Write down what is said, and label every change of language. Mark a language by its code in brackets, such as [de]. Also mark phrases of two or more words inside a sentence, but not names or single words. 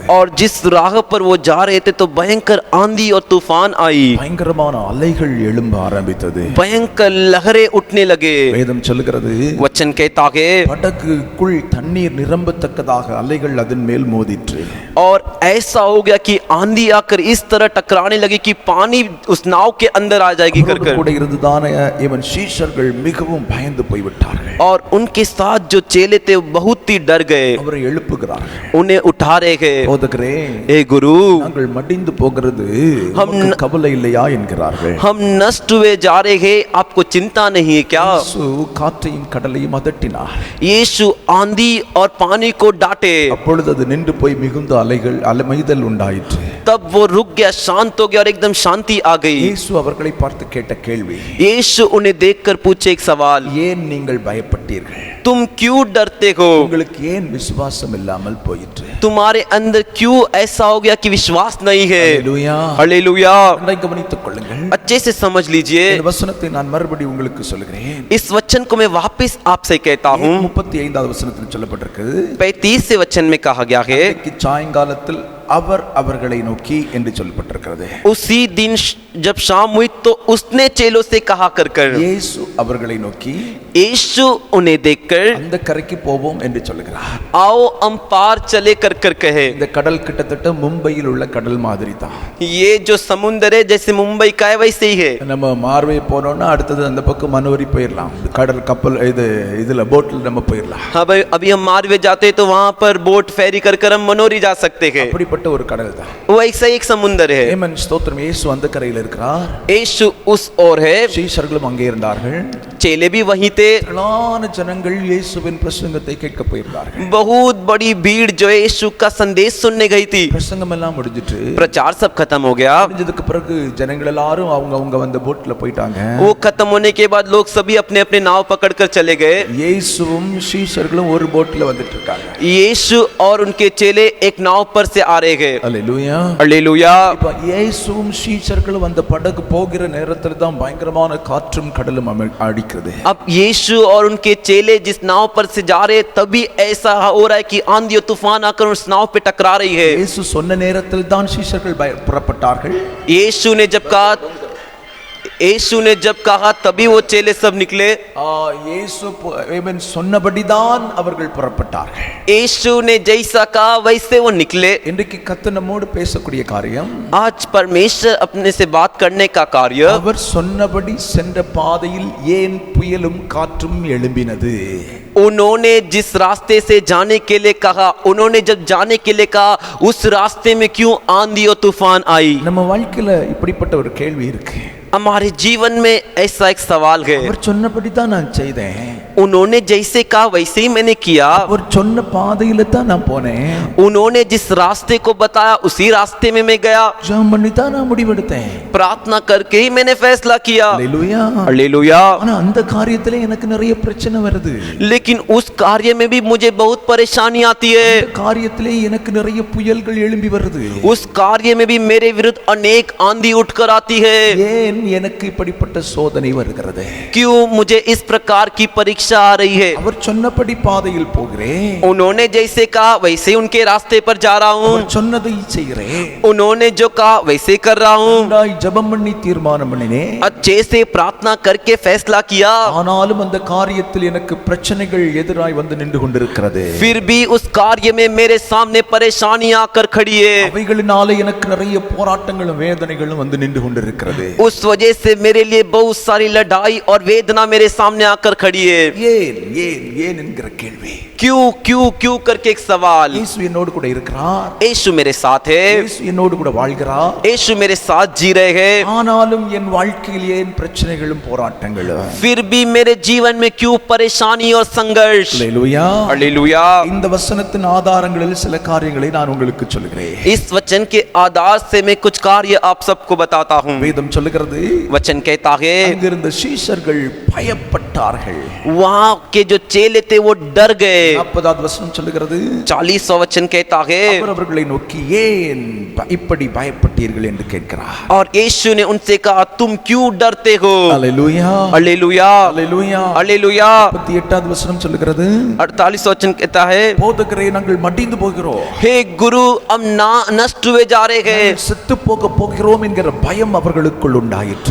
[hi] और जिस राह पर वो जा रहे थे तो भयंकर आंधी और तूफान आई, [ta] பயங்கரமான அலைகள் எழும்ப ஆரம்பித்தது. [hi] भयंकर लहरें उठने लगे। [ta] வேதம் சொல்லுகிறது, [hi] वचन कहता है [ta] படகுக்குள் தண்ணீர் நிரம்பத்தக்கதாக அலைகள் அதன் மேல் மோதிற்று. [hi] और ऐसा हो गया कि आंधी आकर इस तरह टकराने लगी कि पानी उस नाव के अंदर आ जाएगी कर कर। [ta] கூட இருந்ததான இவன் சீஷர்கள் மிகவும் பயந்து போய்விட்டார்கள். [hi] और उनके साथ जो चेले थे वो बहुत ही डर गए, [ta] அவரை எழுப்புகிறார்கள். [hi] उन्हें उठा रहे गए। [ta] போதகரே, [hi] ए गुरु, [ta] நாங்கள் மடிந்து போகிறது [hi] हम [ta] உமக்கு கவலை இல்லையா என்கிறார்கள். [hi] हम नष्ट हुए जा रहे हैं, आपको चिंता नहीं है क्या? [ta] இயேசு காற்றையும் கடலையும் அதட்டினார். [hi] यीशु आंधी और पानी को डांटे, [ta] அப்பொழுது அது நின்று போய் மிகுந்த அலைமைதல் உண்டாயிற்று. [hi] तब वो रुक गया, शांत हो गया और एकदम शांति आ गई। [ta] இயேசு அவர்களை பார்த்து கேட்ட கேள்வி, [hi] यीशु उन्हें देखकर पूछे एक सवाल, [ta] ஏன் நீங்கள் பயப்பட்டீர்கள்? [hi] तुम क्यों डरते हो? [ta] உங்களுக்கு ஏன் விசுவாசம் இல்லாமல் போயிற்று? [hi] तुम्हारे अंदर क्यों ऐसा हो गया कि विश्वास नहीं है? [ta] ஹல்லேலூயா. [hi] हालेलुया। [ta] நன்றாய் கவனித்துக் கொள்ளுங்கள். [hi] अच्छे से समझ लीजिए, [ta] இந்த வசனத்தை நான் மறுபடி உங்களுக்கு சொல்கிறேன். [hi] इस वचन को मैं वापस आपसे कहता हूँ। [ta] 35வது வசனத்தில் சொல்லப்பட்டிருக்கிறது, [hi] 35 वचन में कहा गया है, [ta] அன்றைக்கு சாயங்காலத்தில் அவர் அவர்களை நோக்கி என்று சொல்லப்பட்டிருக்கிறது. [hi] उसी दिन जब शाम हुई तो उसने चेलों से कहा कर कर, [ta] இயேசு அவர்களை நோக்கி [hi] यीशु उन्हें देखकर [ta] அந்த கரைக்கு போவோம் என்று சொல்லுகிறார். [hi] आओ हम पार चले कर कर कहे। [ta] இந்த கடல் கிட்டத்தட்ட மும்பையில் உள்ள கடல் மாதிரி தான். [hi] ये जो समुद्र है जैसे मुंबई का है वैसे ही है। [ta] நம்ம மார்வே போனோம்னா அடுத்தது அந்த பக்கம் மனோரி போயிடலாம். கடல் கப்பல் இதுல போட்ல நம்ம போயிடலாம். [hi] अभी हम मारवे जाते हैं तो वहां पर [en] boat ferry [hi] कर कर हम मनोरी जा सकते हैं। [ta] அப்படிப்பட்ட ஒரு கடல் தான். [hi] वो ऐसा एक समुद्र है। [ta] ஆமென். ஸ்தோத்திரம். இயேசு அந்த கரையில் இருக்கிறார். [hi] यीशु उस ओर है, [ta] சீஷர்களும் அங்கே இருந்தார்கள். [hi] चेले भी वहीं थे। [ta] திரளான ஜனங்கள் இயேசுவின் பிரசங்கத்தை கேட்க போயிருந்தார்கள். [hi] बहुत बड़ी भीड़ जो है यीशु का संदेश सुनने गई थी। [ta] பிரசங்கம் எல்லாம் முடிஞ்சிட்டு [hi] प्रचार सब खत्म हो गया। [ta] முடிஞ்சதுக்கு பிறகு ஜனங்கள் எல்லாரும் அவங்க வந்த போட்ல போயிட்டாங்க. [hi] वो खत्म होने के बाद लोग सभी अपने अपने नाव पकड़कर चले गए। [ta] இயேசுவும் சீஷர்களும் ஒரு போட்ல வந்துட்டு இருக்காங்க. [hi] यीशु और उनके चेले एक नाव पर से आ रहे हैं। [ta] அல்லேலூயா. [hi] हालेलुया। [ta] இப்ப இயேசுவும் சீஷர்களும் அந்த படகு போகிற நேரத்துல தான் பயங்கரமான காற்றும் கடலும் அடிக்கிறது. [hi] अब यीशु और उनके चेले जिस नाव पर से जा रहे तभी ऐसा हो रहा है कि आंधी और तूफान आकर उस नाव पे टकरा रही है। [ta] இயேசு சொன்ன நேரத்தில் தான் சீஷர்கள் புறப்பட்டார்கள். [hi] यीशु ने जब कहा तभी वो चेले सब निकले। [ta] இயேசு சொன்னபடிதான் அவர்கள் புறப்பட்டார்கள். [hi] यीशु ने जैसा कहा वैसे वो निकले। [ta] இன்றைக்கு கர்த்தர் நம்மோடு பேசக்கூடிய காரியம், [hi] आज परमेश्वर अपने से बात करने का कार्य, [ta] அவர் சொன்னபடி சென்ற பாதையில் ஏன் புயலும் காற்றும் எழும்பினது? [hi] उन्होंने जिस रास्ते से जाने के लिए कहा, उन्होंने जब जाने के लिए कहा उस रास्ते में क्यों आंधी और तूफान आई? [ta] நம்ம வாழ்க்கையில இப்படிப்பட்ட ஒரு கேள்வி இருக்கு. [hi] हमारे जीवन में ऐसा एक सवाल है। [ta] அவர் சொன்னபடி தான் நான் செய்தேன். [hi] उन्होंने जैसे कहा वैसे ही मैंने किया। [ta] அவர் சொன்ன பாதையில தான் நான் போனேன். [hi] उन्होंने जिस रास्ते को बताया उसी रास्ते में मैं गया। [ta] ஜெபம் பண்ணி தான் நான் முடிவெடுத்தேன். [hi] प्रार्थना करके ही मैंने फैसला किया। [ta] அல்லேலூயா. [hi] हालेलुया। [ta] ஆனா அந்த காரியத்திலே எனக்கு நிறைய பிரச்சனை வருது. [hi] लेकिन उस कार्य में भी मुझे बहुत परेशानी आती है। [ta] அந்த காரியத்திலே எனக்கு நிறைய புயல்கள் எழும்பி வருது. [hi] उस कार्य में भी मेरे विरुद्ध अनेक आंधी उठकर आती है। [ta] ஏன் எனக்கு இப்படிப்பட்ட சோதனை வருகிறது? [hi] क्यों मुझे इस प्रकार की परीक्षा आ रही है? [ta] அவர் சொன்னபடி பாதையில் போகிறேன். [hi] उन्होंने जैसे कहा वैसे उनके रास्ते पर जा रहा हूँ। [ta] அவர் சொன்னதை செய்கிறேன். [hi] उन्होंने जो कहा वैसे कर रहा हूँ। [ta] நான் ஜெபம் பண்ணி தீர்மானம் பண்ணினேன். [hi] अच्छे से प्रार्थना करके फैसला किया। [ta] ஆனாலும் அந்த காரியத்தில் எனக்கு பிரச்சனைகள் எதிராய் வந்து நின்று கொண்டிருக்கிறது. [hi] फिर भी उस कार्य में मेरे सामने परेशानी आकर खड़ी है। [ta] அவைகளினால எனக்கு நிறைய போராட்டங்களும் வேதனைகளும் வந்து நின்று கொண்டிருக்கிறது. [hi] उस वजह से मेरे लिए बहुत सारी लड़ाई और वेदना मेरे सामने आकर खड़ी है। [ta] ஏன் ஏன் ஏன் என்கிற கேள்வி. [hi] क्यों क्यों क्यों करके एक सवाल। [ta] இயேசு என்னோடு கூட இருக்கிறார். [hi] यीशु मेरे साथ है। [ta] இயேசு என்னோடு கூட வாழ்கிறார். [hi] यीशु मेरे साथ जी रहे हैं। [ta] ஆனாலும் என் வாழ்க்கையில் ஏன் பிரச்சனைகளும் போராட்டங்களும்? [hi] फिर भी मेरे जीवन में क्यों परेशानी और संघर्ष? [ta] அல்லேலூயா. [hi] हालेलुया। [ta] இந்த வசனத்தின் ஆதாரங்களில் சில காரியங்களை நான் உங்களுக்கு சொல்கிறேன். [hi] इस वचन के आधार से मैं कुछ कार्य आप सबको बताता हूँ। [ta] வேதம் சொல்லுகிறது, சொல்லுகிறது [hi] वचन कहता है [ta] அங்கிருந்த சீஷர்கள் பயப்பட்டார்கள். [hi] वहाँ के जो चेले थे वो डर गए. [ta] 40வது வசனம் சொல்லுகிறது [hi] 40वां वचन कहता है [ta] அவர் அவர்களை நோக்கி ஏன் இப்படி பயப்பட்டீர்கள் என்று கேட்கிறார். [hi] और यीशु ने उनसे कहा तुम क्यों डरते हो. [ta] அல்லேலூயா [hi] हालेलुया [ta] அல்லேலூயா. [hi] हालेलुया. [ta] 38வது வசனம் சொல்லுகிறது [hi] 48वां वचन कहता है [ta] போதகரே நாங்கள் மடிந்து போகிறோம், [hi] हे गुरु हम नष्ट हुए जा रहे हैं, [ta] செத்து போக போகிறோம் என்கிற பயம் அவர்களுக்குள் உண்டாயிற்று.